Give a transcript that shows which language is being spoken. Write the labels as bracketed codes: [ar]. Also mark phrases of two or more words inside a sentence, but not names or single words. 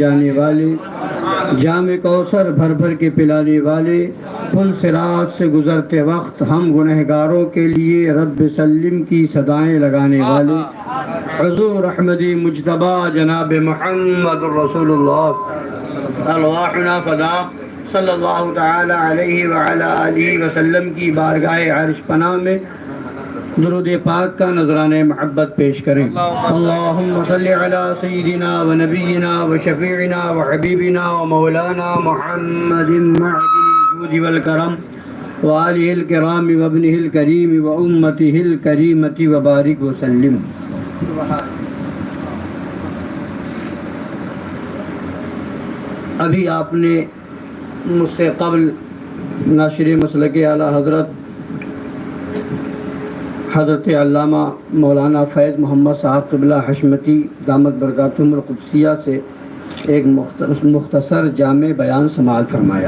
[ur] جانے والے، جام کوثر بھر بھر کے پلانے والے، پل صراط سے گزرتے وقت ہم گنہگاروں کے لیے [ar] رب سلم [ur] کی صدائیں لگانے والے، حضور احمد مجتبی جناب محمد رسول اللہ [ar] ارواحنا فدا صلی اللہ تعالی علیہ وعلی آلہ وسلم [ur] کی بارگاہ عرش پناہ میں درود پاک کا نذرانہ محبت پیش کریں. [ar] اللہم صلی علی سیدنا و نبینا و شفیعنا و حبیبنا و مولانا محمد معدن الجود والکرم و آلہ الکرام و ابنہ الکریم و امتہ الکریمۃ و بارک وسلم. [ur] ابھی آپ نے مجھ سے قبل ناشر مسلک اعلیٰ حضرت علامہ مولانا فیض محمد صاحب قبلہ حشمتی [ar] دامت برکاتہم القدسیہ [ur] سے ایک مختصر جامع بیان سماعت فرمایا.